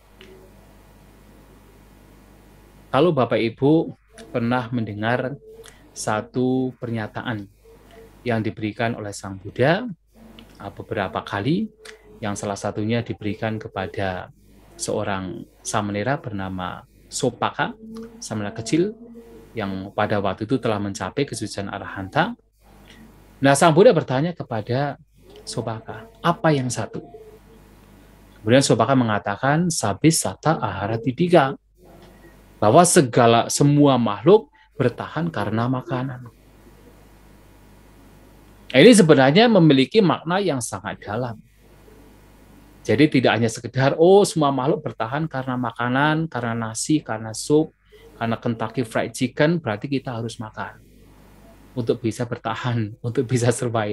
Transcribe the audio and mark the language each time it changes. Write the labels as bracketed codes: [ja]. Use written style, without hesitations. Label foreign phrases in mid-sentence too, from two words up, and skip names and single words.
[id] Kalau Bapak Ibu pernah mendengar satu pernyataan yang diberikan oleh Sang Buddha beberapa kali, yang salah satunya diberikan kepada seorang samanera bernama Sopaka, samanera kecil yang pada waktu itu telah mencapai kesucian arahanta. Nah, Sang Buddha bertanya kepada Sopaka, apa yang satu? Kemudian Sopaka mengatakan, [pi] sabis sata ahara tidika, [id] bahwa semua makhluk bertahan karena makanan. Ini sebenarnya memiliki makna yang sangat dalam. Jadi tidak hanya sekedar, semua makhluk bertahan karena makanan, karena nasi, karena sup, karena Kentucky Fried Chicken, berarti kita harus makan untuk bisa bertahan, untuk bisa survive.